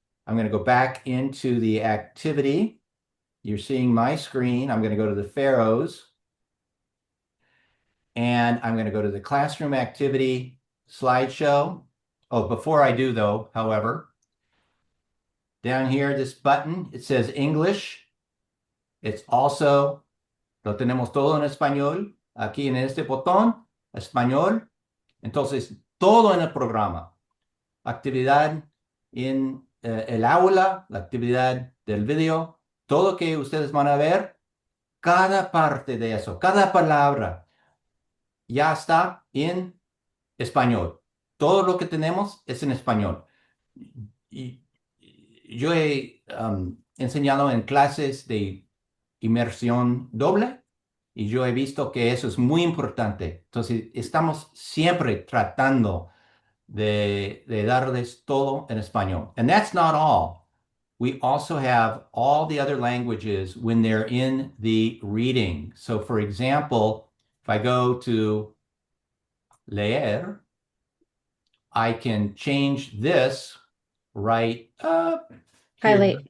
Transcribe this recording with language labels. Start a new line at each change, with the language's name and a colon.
English: I'm going to go back into the activity. You're seeing my screen. I'm going to go to the pharaohs, and I'm going to go to the classroom activity slideshow. Oh, before I do though, however, down here, this button, it says English. It's also,
Spanish: lo tenemos todo en español. Aquí en este botón, español. Entonces, todo en el programa. Actividad en el aula, la actividad del video, todo que ustedes van a ver, cada parte de eso, cada palabra ya está en español. Todo lo que tenemos es en español. Y yo he enseñado en clases de inmersión doble y yo he visto que eso es muy importante. Entonces, estamos siempre tratando de darles todo en español.
English: And that's not all. We also have all the other languages when they're in the reading. So, for example, if I go to leer, I can change this right up here.